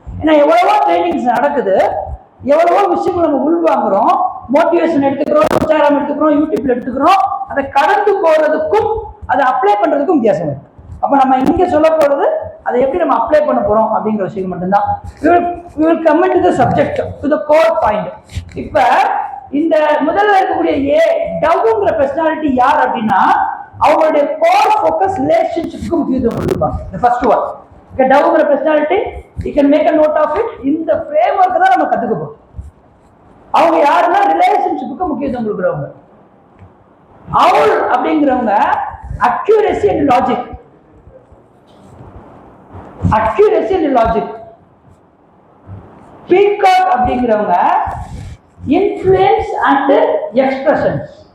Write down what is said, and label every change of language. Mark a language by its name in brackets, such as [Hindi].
[Tamil] ஏன்னா எவ்வளவோ ட்ரைனிங்ஸ் நடக்குது, எவ்வளவோ விஷயங்கள் நம்ம உள்வாங்குறோம், மோட்டிவேஷன் எடுத்துக்கிறோம், இன்ஸ்டாகிராம் எடுத்துக்கிறோம், யூடியூப்ல எடுத்துக்கிறோம். அதை கடந்து போறதுக்கும் அதை அப்ளை பண்றதுக்கும் வித்தியாசம் இருக்கு. அப்ப நம்ம இங்க சொல்ல போறது அதை எப்படி நம்ம அப்ளை பண்ண போறோம் அப்படிங்கிற விஷயம் மட்டும்தான். [English] we will come into the subject to the core point. [Tamil] இப்ப இந்த முதல்ல இருக்கக்கூடிய டவ்ங்கிற பர்சனாலிட்டி யார் அப்படின்னா, அவங்களுடைய கோர் ஃபோக்கஸ் ரிலேஷன்ஷிப்க்கு முக்கியத்துவம் கொடுப்பாங்க. [English] the first one. [Tamil] டவ்ங்கிற personality [English] you can make a note of it. [Tamil] இந்த ஃப்ரேம்வொர்க் தான் நம்ம கத்துக்க போறோம். அவங்க யாருன்னா ரிலேஷன்ஷிப்புக்கு முக்கியத்துவம் கொடுக்குறவங்க. அவள் அப்படிங்கிறவங்க accuracy and logic. Accuracy and logic. Peacock அப்படிங்கிறவங்க இன்ஃப்ளூயன்ஸ் அண்ட் எக்ஸ்பிரஷன்ஸ்.